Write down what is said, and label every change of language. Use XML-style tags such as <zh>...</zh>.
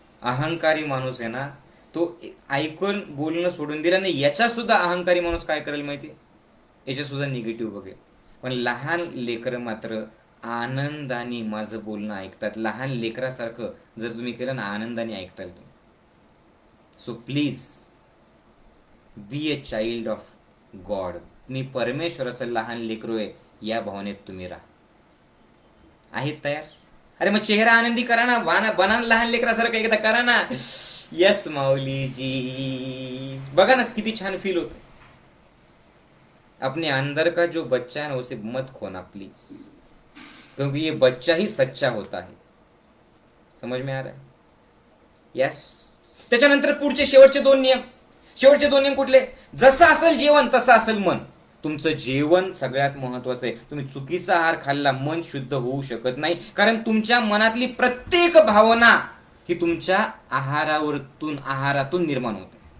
<mr>अहंकारी माणूस आहे ना, तो ऐकून बोलणं सोडून दिला नाही. याच्या सुद्धा अहंकारी माणूस काय करेल माहिती? याच्या सुद्धा निगेटिव्ह बघेल. पण लहान लेकरं मात्र आनंदाने माझं बोलणं ऐकतात. लहान लेकरासारखं जर तुम्ही केलं ना, आनंदाने ऐकताल तुम्ही.</mr> <en>So please be a child of God.</en> <mr>मी परमेश्वराचं लहान लेकरू आहे, या भावनेत तुम्ही राहा. आहेत तयार? अरे मग चेहरा आनंदी करा ना, बना लहान लेकरासारखं एकदा करा ना. यस माऊलीजी. बघा ना किती छान फील होतं.</mr> <hi>अपने अंदर का जो बच्चा है ना, उसे मत खोना प्लीज, क्योंकि ये बच्चा ही सच्चा होता है. समझ में आ रहा है? यस.</hi> <mr>त्याच्यानंतर पुढचे शेवटचे 2 नियम कुठले? जसं असेल जेवण तसं असेल मन. तुमचं जेवण सगळ्यात महत्वाचं आहे. तुम्ही चुकीचा आहार खाल्ला, मन शुद्ध होऊ शकत नाही. कारण तुमच्या मनातली प्रत्येक भावना ही तुमच्या आहारातून निर्माण होते.</mr>